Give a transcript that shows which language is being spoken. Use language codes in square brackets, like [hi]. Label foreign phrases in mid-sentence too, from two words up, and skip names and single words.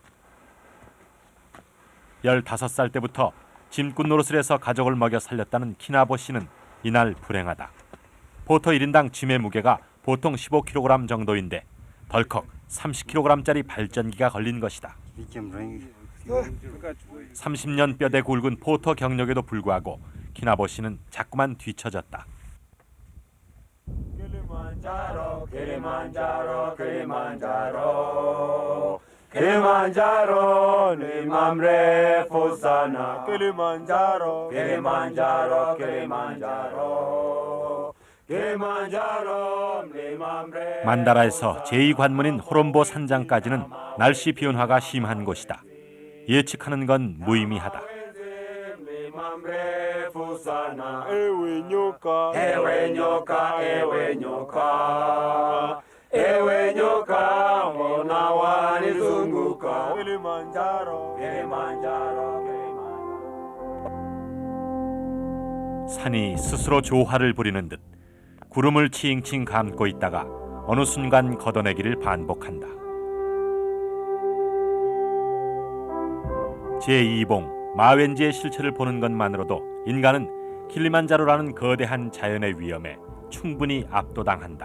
[ko] 15살 때부터 짐꾼 노릇을 해서 가족을 먹여 살렸다는 키나보 씨는 이날 불행하다. 포터 1인당 짐의 무게가 보통 15kg 정도인데 덜컥 30kg짜리 발전기가 걸린 것이다. 30년 뼈대 굵은 포터 경력에도 불구하고 키나보 씨는 자꾸만 뒤처졌다. [sw] Kilimanjaro ni mamrefu sana. Kilimanjaro, Kilimanjaro, Kilimanjaro. Kilimanjaro ni mamrefu. [ko] 만다라에서 제2관문인 호롬보 산장까지는 날씨 변화가 심한 곳이다. 예측하는 건 무의미하다. [sw] Ewe nyoka, ewe nyoka, ewe nyoka. Ewe nyoka, mbona wanizunguka? Kilimanjaro, Kilimanjaro, Kilimanjaro. [ko] 산이 스스로 조화를 부리는 듯 구름을 칭칭 감고 있다가 어느 순간 걷어내기를 반복한다. 제2봉 마웬지의 실체를 보는 것만으로도 인간은 킬리만자로라는 거대한 자연의 위험에 충분히 압도당한다.